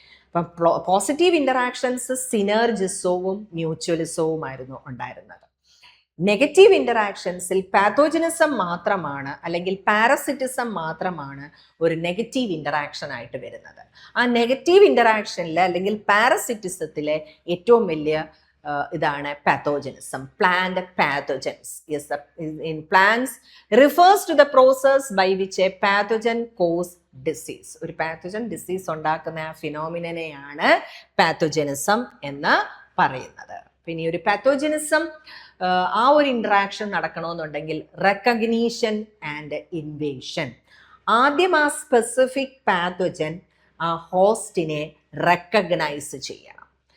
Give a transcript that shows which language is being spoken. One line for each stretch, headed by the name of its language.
Malayalam: അപ്പം positive interactions സിനർജിസവും മ്യൂച്വലിസവുമായിരുന്നു ഉണ്ടായിരുന്നത്. Negative ഇൻ്ററാക്ഷൻസിൽ പാത്തോജനിസം മാത്രമാണ് അല്ലെങ്കിൽ പാരസിറ്റിസം മാത്രമാണ് ഒരു നെഗറ്റീവ് ഇൻ്ററാക്ഷൻ ആയിട്ട് വരുന്നത്. ആ നെഗറ്റീവ് ഇൻ്ററാക്ഷനിൽ അല്ലെങ്കിൽ പാരസിറ്റിസത്തിലെ ഏറ്റവും വലിയ ഇതാണ് പാത്തോജനിസം.
English: Plant pathogens in plants refers to the process by which a pathogen cause disease.
Malayalam: ഒരു പാത്തോജൻ ഡിസീസ് ഉണ്ടാക്കുന്ന ആ ഫിനോമിനനെയാണ് പാത്തോജനിസം എന്ന് പറയുന്നത്. പിന്നെ ഒരു പാത്തോജനിസം ആ ഒരു ഇൻട്രാക്ഷൻ നടക്കണമെന്നുണ്ടെങ്കിൽ റെക്കഗ്നീഷൻ ആൻഡ് ഇൻവേഷൻ. ആദ്യം ആ സ്പെസിഫിക് പാത്തോജൻ ആ ഹോസ്റ്റിനെ റെക്കഗ്നൈസ് ചെയ്യണം.